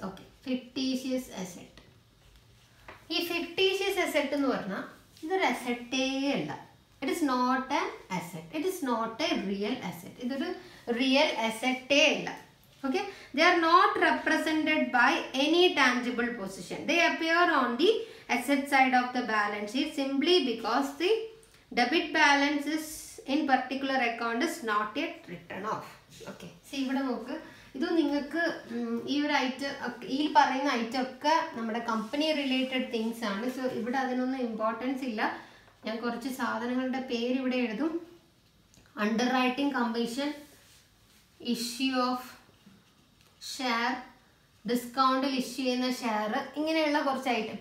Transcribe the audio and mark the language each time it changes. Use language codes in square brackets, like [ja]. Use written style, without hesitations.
[ml] Okay, fictitious asset. ഈ fictitious asset എന്ന് പറഞ്ഞാൽ ഇതൊരു അസറ്റേ അല്ല. [en] It is not an asset, it is not a real asset. [ml] ഇതൊരു റിയൽ അസറ്റേ അല്ല. [en] Okay, they are not represented by any tangible position. They appear on the asset side of the balance sheet simply because the debit balance is in particular account is not yet written off. Okay, see [ml] ഇവിടെ നോക്ക്, ഇത് നിങ്ങൾക്ക് ഈ ഒരു item, ഈ പറയുന്ന item ഒക്കെ നമ്മുടെ കമ്പനി റിലേറ്റഡ് തിങ്സ് ആണ്. സോ ഇവിടെ അതിനൊന്നും ഇമ്പോർട്ടൻസ് ഇല്ല. ഞാൻ കുറച്ച് സാധനങ്ങളുടെ പേര് ഇവിടെ എഴുതും. Under writing commission, issue of share, ഡിസ്കൗണ്ടിൽ issue ചെയ്യുന്ന ഷെയർ, ഇങ്ങനെയുള്ള കുറച്ച് ഐറ്റം.